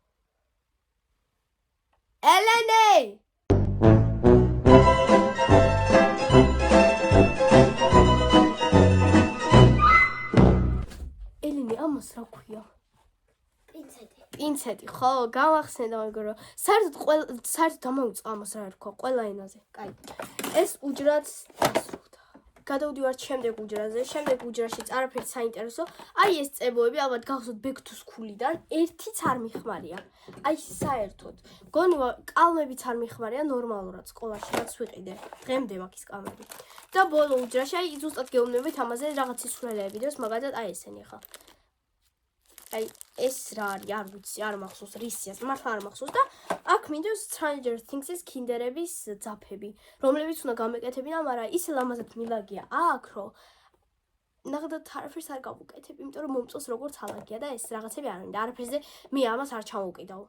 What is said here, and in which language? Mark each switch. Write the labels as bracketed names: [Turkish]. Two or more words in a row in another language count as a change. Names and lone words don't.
[Georgian] ელენე! ელენე, ამას რა ქვია? პინცეტი, ხო, გამახსენდა მეგობრებო. საერთოდ ამოვიწყდა ამას რა ერქვა, ყველა ენაზე. კაი. ეს უჯრაც დასრულდა. გადავდივართ შემდეგ უჯრაზე. შემდეგ უჯრაშიც არაფერი საინტერესო. აი ეს წებოები ალბათ გახსოვთ [English] back to school- [Georgian] იდან, ერთიც არ მიხმარია. აი საერთოდ. გონი კალმებიც არ მიხმარია ნორმალურად სკოლაში, რაც ვიყიდე. დღემდე მაქვს ის კალმები. და ბოლო უჯრაში აი ზუსტად გეუბნებით ამაზე რაღაც სისულელეები დევს, მაგალითად აი ესენი ხა. აი ეს რა არის, არ ვიცი, არ მახსოვს, რისიას, მართლა არ მახსოვს და აქ მინდოს Stranger Things-ის კინდერების ძაფები, რომლებიც უნდა გამეკეთებინა, მაგრამ ისე ლამაზად მილაგია აქ, რომ ნახდათ არაფერს არ გავუკეთებ, იმიტომ რომ მომწონს როგორც ალაგია და ეს რაღაცები არ მინდა, არაფერზე მე ამას არ ჩამოვკიდავ.